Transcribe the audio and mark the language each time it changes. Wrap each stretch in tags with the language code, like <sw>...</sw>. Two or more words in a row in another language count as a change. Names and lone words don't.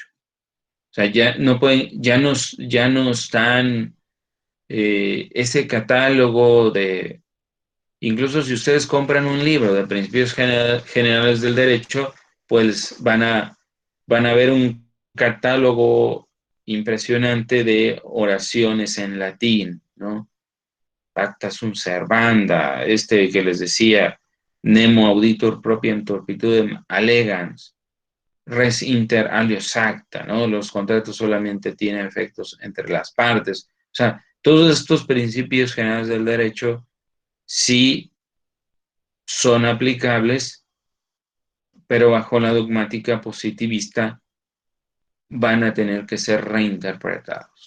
<es>O sea, ya no pueden, ya no están ese catálogo de, incluso si ustedes compran un libro de principios generales del derecho, pues van a ver un catálogo impresionante de oraciones en latín, ¿no?</es> <la>Pacta sunt servanda,</la> <es>que les decía,</es> <la>nemo auditor propiam turpitudem allegans, res inter alios acta,</la> <es>¿no? Los contratos solamente tienen efectos entre las partes. O sea, todos estos principios generales del derecho sí son aplicables, pero bajo la dogmática positivista van a tener que ser reinterpretados.</es>